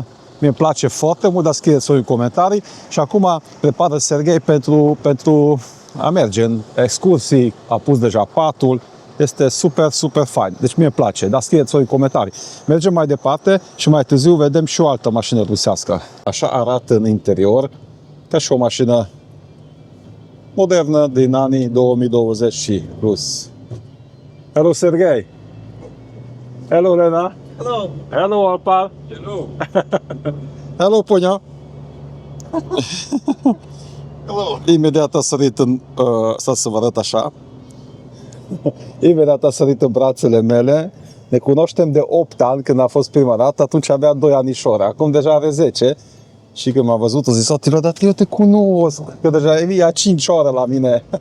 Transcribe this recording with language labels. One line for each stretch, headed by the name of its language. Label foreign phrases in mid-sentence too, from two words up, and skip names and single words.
Romanian: Mi-e place foarte mult, dar scrieți-o în comentarii. Și acum prepară Serghei pentru a merge în excursii, a pus deja patul. Este super, super fain. Deci mie îmi place, dar scrieți-o în comentarii. Mergem mai departe și mai târziu vedem și o altă mașină rusească. Așa arată în interior, ca și o mașină modernă din anii 2020 și plus. Hello, Serghei. Hello, Lena. Hello. Hello, Alpar. Hello. Hello, Ponia. Hello. Imediat a sărit în... stați să vă arăt așa. Imediat a sărit în brațele mele. Ne cunoaștem de 8 ani, când a fost prima dată, atunci avea 2 anișori. Acum deja are 10. Și când m-a văzut, a zis, Atila, dar eu te cunosc, că deja e a 5 ore la mine.